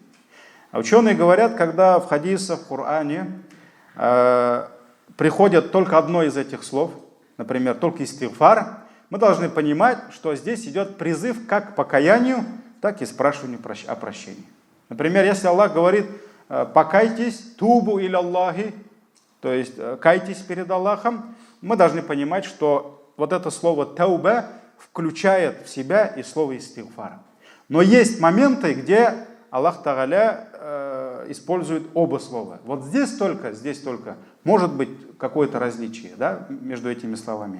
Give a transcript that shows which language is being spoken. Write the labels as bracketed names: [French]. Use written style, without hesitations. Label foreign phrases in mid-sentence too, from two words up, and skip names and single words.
[Russian] А ученые говорят, когда в хадисах, в Коране приходят только одно из этих слов, например, только истигфар, мы должны понимать, что здесь идет призыв как к покаянию, так и спрашиванию о прощении. Например, если Аллах говорит: покайтесь, [Arabic] توبوا إلى الله, [Russian] то есть кайтесь перед Аллахом, мы должны понимать, что вот это слово тауба включает в себя и слово истигфар. Но есть моменты, где Аллах Тааля использует оба слова. Вот здесь только может быть какое-то различие, да, между этими словами.